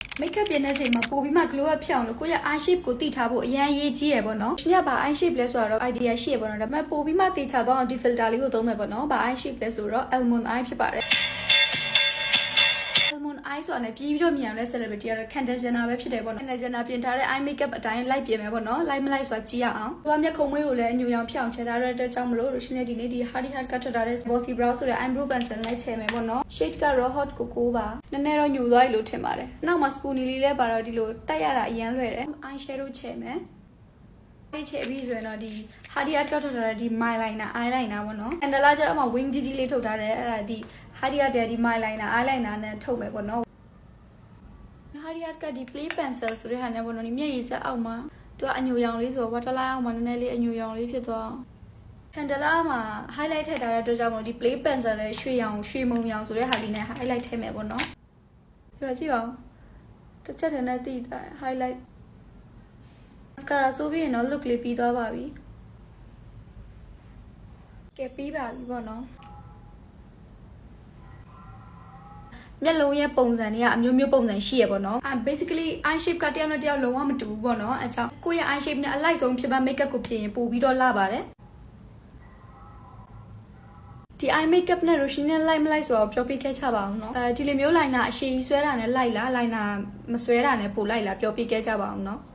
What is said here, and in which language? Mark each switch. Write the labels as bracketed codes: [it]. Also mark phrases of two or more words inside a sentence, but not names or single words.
[my] makeup ပြင်တဲ့ချိန်မှာပိုပြီးမှ [en] glow up [my] ဖြစ်အောင်လို့ကိုယ့်ရဲ့ [en] eye shape [my] ကိုသိထားဖို့အရန်ရေးကြီးရပေါ့နော်။ရှင်ကဘာ [en] eye shape [my] လဲဆိုတော့ idea ရှိရပေါ့နော်။ဒါပေမဲ့ပိုပြီးမှသိချတော့ဒီ filter လေးကိုသုံးမယ်ပေါ့နော်။ဘာ [en] eye shape [my] လဲဆိုတော့ [en] almond eye [my] ဖြစ်ပါတယ်။ [en] almond eye [my] ဆိုတာနဲ့ပြီးတော့မြန်ရတဲ့ celebrity ကတော့ Kendall Jenner ပဲဖြစ်တယ်ပေါ့နော်။ Kendall Jenner ပြင်ထားတဲ့ [en] eye makeup [my] အတိုင်းလိုက်ပြင်မယ်ပေါ့နော်။ like မလိုက်ဆိုတာကြည့်ရအောင်။သူကမျက်ခုံးမွေးကိုလည်းအညူရောင်ဖြစ်အောင်ချဲထားတဲ့အတွက်ကြောင့်မလို့ရှင်နဲ့ဒီနေ့ဒီ Hardy Heart ကထွက်ထားတဲ့ Bossy Brow ဆိုတဲ့ [en] eyebrow pencil [my] လိုက်ချဲမယ်ပေါ့နော်။ shade ကတော့ [en] hot cocoa [my] ပါ။နည်းနည်းတော့ ညူသွားပြီလို့ထင်ပါတယ်။နောက်မှာ spoonie လေးလည်းပါတော့ဒီလိုတက်ရတာအရန်လွယ်တယ်။ [en] eye shadow [my] ချဲမယ်။ချဲပြီးဆိုရင်တော့ဒီ Hardy Heart ကထွက် ထားတဲ့ဒီ eyeliner ပေါ့နော်။ Kendall ကကျတော့အမှ wing ကြီးကြီးလေးထုတ်ထားတယ်။အဲ့ဒါဒီ Hardy Heart တဲ့ဒီ eyeliner နဲ့ထုတ်မယ်ပေါ့နော်။ Hardy Heart ကဒီ [en] play pencil [my] ဆိုတဲ့ဟာနဲ့ပေါ့နော်ဒီမျက်ရည်စက်အောက်မှာသူကအညိုရောင်လေးဆိုတော့ waterline အောက်မှာနည်းနည်းလေးအညိုရောင်လေးဖြစ်သွားအောင် Kendall မှာ highlight ထည့်ထားတဲ့အတွက်ကြောင့်မို့ဒီ [en] play pencil [my] နဲ့ရွှေမုံရောင်ဆိုတဲ့ဟာလေးနဲ့ highlight ထည့်မယ်ပေါ့နော်။ကြည့်ပါဦးတစ်ချက်တည်းနဲ့တည်တာ [en] highlight mascara [my] ဆိုပြီးရင်တော့ look လေးပြီးသွားပါပြီ။ကဲပြီးပါပြီပေါ့နော်။ မျက်လုံးရဲ့ပုံစံတွေကအမျိုးမျိုးပုံစံရှိရပေါ့နော်။ [en] basically eye shape [my] ကတယောက်နဲ့တယောက်လုံးဝမတူဘူးပေါ့နော်။အဲကြောင့်ကိုယ့်ရဲ့ [en] eye shape [my] နဲ့အလိုက်ဆုံးဖြစ်ပါ makeup ကိုပြင်ရင်ပိုပြီးတော့လှပါတယ်။ဒီ [en] eye makeup [my] နဲ့ routine နဲ့ like မလိုက်ဆိုတော့ပြောပြခဲ့ချပါအောင်နော်။ဒီလိုမျိုး liner အရှည်ကြီးဆွဲတာနဲ့ like လား liner မဆွဲတာနဲ့ပို့လိုက်လားပြောပြခဲ့ကြပါအောင်နော်။